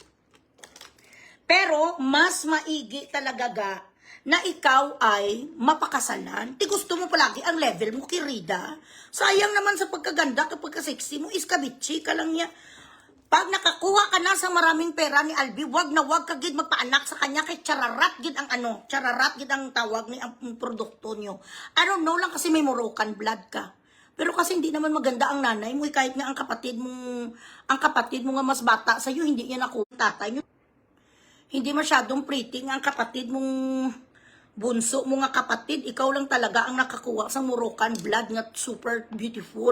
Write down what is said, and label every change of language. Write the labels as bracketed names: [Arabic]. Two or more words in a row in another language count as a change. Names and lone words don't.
[Filipino] Pero mas maigi talaga ga na ikaw ay mapakasalan. Di gusto mo palagi ang level mo, Kirida. Sayang naman sa pagkaganda kapag ka-sexy mo, iskabitsi ka lang niya. Pag nakakuha ka na sa maraming pera ni Albi, wag na wag ka gid magpaanak sa kanya kay chararat gid ang ano, chararat gid ang tawag ni ang produkto nyo. [English] I don't know [Filipino] lang kasi may [English] Moroccan blood [Filipino] ka. Pero kasi hindi naman maganda ang nanay mo, kahit nga ang kapatid mo nga mas bata sa iyo, hindi niya nakuha tatay nyo. Hindi masyadong pretty ang kapatid mong bunso mo nga kapatid, ikaw lang talaga ang nakakuha sa [English] Moroccan blood [Filipino] nga [English] super beautiful.